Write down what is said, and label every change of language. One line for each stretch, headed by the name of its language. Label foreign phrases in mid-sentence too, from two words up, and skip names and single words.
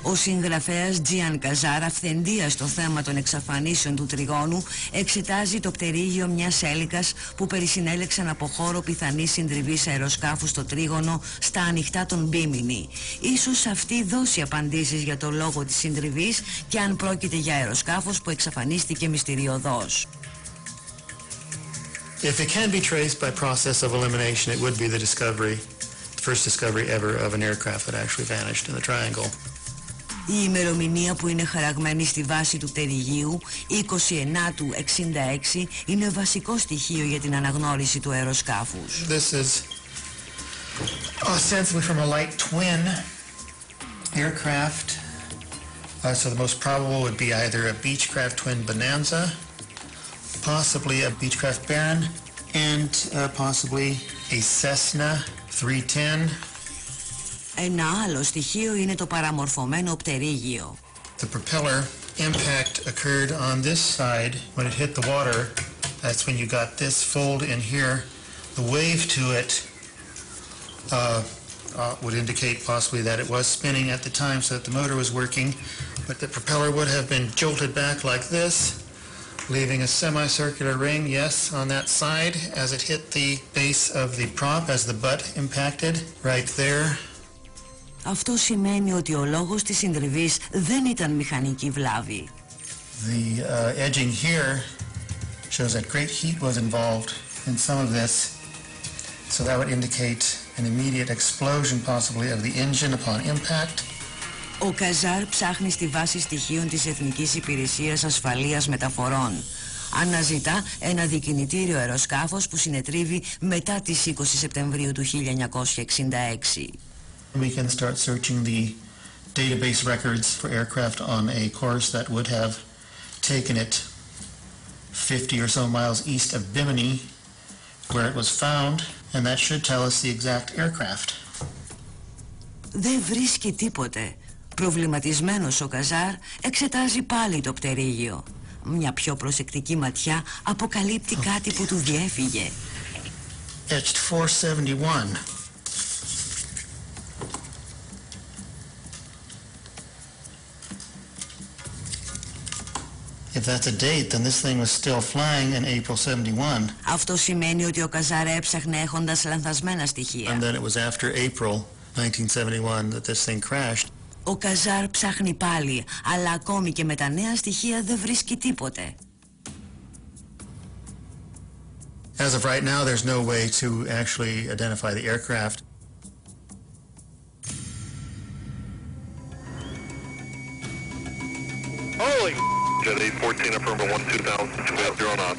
Greek: Ο συγγραφέας Τζιάν Καζάρ, αυθεντίας στο θέμα των εξαφανίσεων του τριγώνου, εξετάζει το πτερίγιο μιας έλικας που περισυνέλεξαν από χώρο πιθανής συντριβής αεροσκάφου στο τρίγωνο στα ανοιχτά των Μπίμινι. Ίσως αυτή δώσει απαντήσεις για το λόγο της συντριβής και αν πρόκειται για αεροσκάφος που εξαφανίστηκε μυστηριωδώς.
English: If it can be traced by process of elimination, it would be the first discovery ever of an aircraft that actually vanished in the triangle.
Greek: Η ημερομηνία που είναι χαραγμένη στη βάση του πτερυγίου, 29 του 66, είναι βασικό στοιχείο για την αναγνώριση του αεροσκάφους.
English: This is ostensibly from a light twin aircraft. So the most probable would be either a Beechcraft twin Bonanza, possibly a Beechcraft Baron, and possibly a Cessna 310.
Greek: Ένα άλλο στοιχείο είναι το παραμορφωμένο πτερίγιο.
English: The propeller impact occurred on this side when it hit the water. That's when you got this fold in here. The wave to it would indicate possibly that it was spinning at the time so that the motor was working, but the propeller would have been jolted back like this, leaving a semicircular ring, yes, on that side as it hit the base of the prop, as the butt impacted right there.
Greek: Αυτό σημαίνει ότι ο λόγος της συντριβής δεν ήταν μηχανική βλάβη.
English: The edging here shows that great heat was involved in some of this, so that would indicate an immediate explosion possibly of the engine upon impact.
Greek: Ο Καζάρ ψάχνει στη βάση στοιχείων της Εθνικής Υπηρεσίας Ασφαλείας Μεταφορών. Αναζητά ένα δικινητήριο αεροσκάφος που συνετρίβει μετά τις 20 Σεπτεμβρίου του 1966.
English: We can start searching the database records for aircraft on a course that would have taken it 50 or so miles east of Bimini, where it was found, and that should tell us the exact aircraft.
Greek: Δεν βρίσκει τίποτε. Προβληματισμένος ο Καζάρ εξετάζει πάλι το πτερίγιο. Μια πιο προσεκτική ματιά αποκαλύπτει κάτι που του διέφυγε.
English: Etched 471. If that's a date, then this thing was still flying in April 71.
Greek: Αυτό σημαίνει ότι ο Καζάρ έψαχνε έχοντας λανθασμένα στοιχεία.
English: And then it was after April 1971 that this thing crashed.
Greek: Ο Καζάρ ψάχνει πάλι, αλλά ακόμη και με τα νέα στοιχεία δεν βρίσκει τίποτε.
English: As of right now, there's no way to actually identify the aircraft. Holy Jet 814, affirmative 12000, knots.